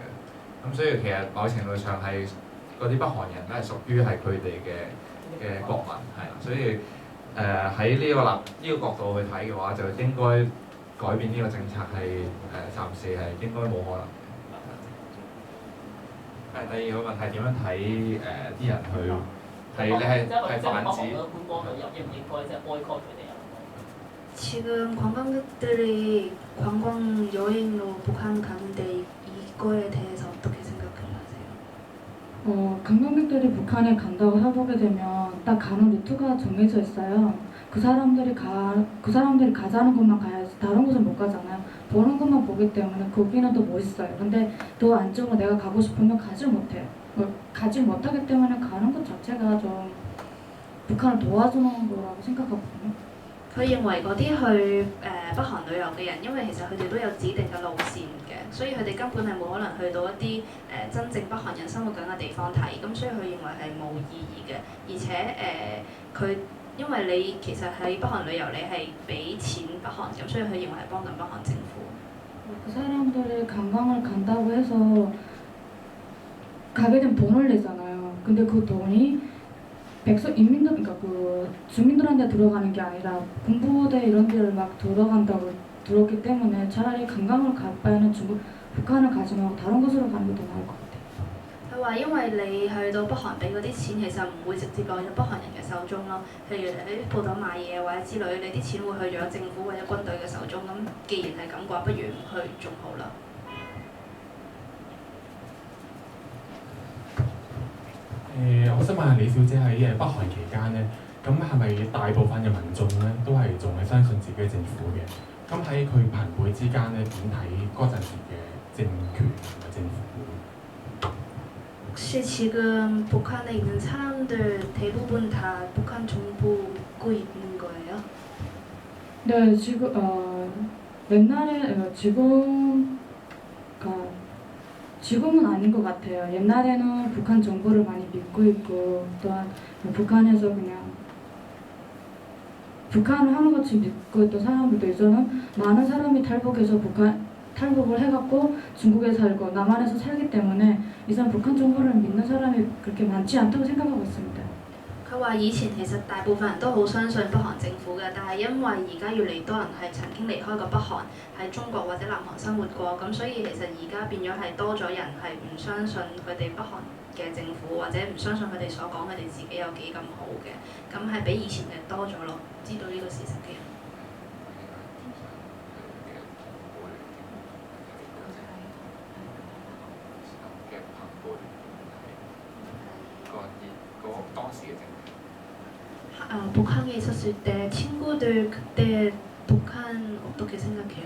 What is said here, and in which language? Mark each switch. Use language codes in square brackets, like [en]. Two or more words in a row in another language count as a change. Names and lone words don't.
[yue] 咁所以其實某程度上係嗰啲北韓人咧係屬於係佢哋嘅國民係啦，所以喺呢個角度去睇嘅話，就應該改變呢個政策係暫時係應該冇可能嘅。第二個問題點樣睇啲人去？係你係泛指。 [ko] 지금 관광객들이 관광 여행으로 북한 가는데 이거에 대해서 어떻게 생각하세요? 관광객들이 북한에 간다고 해보게 되면 딱 가는 루트가 정해져 있어요. 그 사람들이 가자는 곳만 가야지 다른 곳은 못 가잖아요. 보는 것만 보기 때문에 거기는 더 멋있어요. 근데 더 안쪽으로 내가 가고 싶으면 가지 못해요. 가지 못하기 때문에 가는 것 자체가 좀 북한을 도와주는 거라고 생각하거든요. [yue] 佢認為嗰啲去北韓旅遊嘅人，因為其實佢哋都有指定嘅路線嘅，所以佢哋根本係冇可能去到一啲真正北韓人生活緊嘅地方睇，咁所以佢認為係冇意義嘅。而且佢因為你其實喺北韓旅遊，你係俾錢北韓，咁所以佢認為係幫緊北韓政府。 [ko] 그 사람들이 관광을 간다고 해서 가게 되면 돈을 내잖아요. 근데 그 돈이 인민들, 그러니까 그 주민들한테 들어가는 게 아니라 군부대 이런 데를 막 들어간다고 들었기 때문에 차라리 관광을 갈 바에는 북한을 가지 말고 다른 곳으로 가는 게 더 나을 것 같아요. [yue] 佢話因為你去到北韓俾嗰啲錢，其實唔會直接落咗北韓人嘅手中咯。譬如你喺鋪頭買嘢或者之類，你啲錢會去咗政府或者軍隊嘅手中。咁既然係咁嘅話，不如唔去仲好啦。我想問下李小姐喺北韓期間咧，咁係咪大部分嘅民眾咧都係仲係相信自己政府嘅？咁喺佢朋輩之間咧，點睇嗰陣時嘅政權同埋政府？ [ko] 혹시 지금 북한에 있는 사람들 대부분 다 북한 정부 믿고 있는 거예요? 네, 지금 옛날에 지금은 아닌 것 같아요. 옛날에는 북한 정부를 많이 믿고 있고 또한 북한에서 그냥 북한을 하나같이 믿고 있던 사람들도 이제는 많은 사람이 탈북을 해갖고 중국에 살고 남한에서 살기 때문에 이제는 북한 정부를 믿는 사람이 그렇게 많지 않다고 생각하고 있습니다. [yue] 佢話以前其實大部分人都好相信北韓政府嘅，但係因為而家越嚟多人係曾經離開過北韓，喺中國或者南韓生活過，咁所以其實而家變咗係多咗人係唔相信佢哋北韓嘅政府，或者唔相信佢哋所講佢哋自己有幾咁好嘅，咁係比以前嘅多咗咯，知道呢個事實嘅人。 [ko] 북한에 있었을 때 친구들 그때 북한 어떻게 생각해요?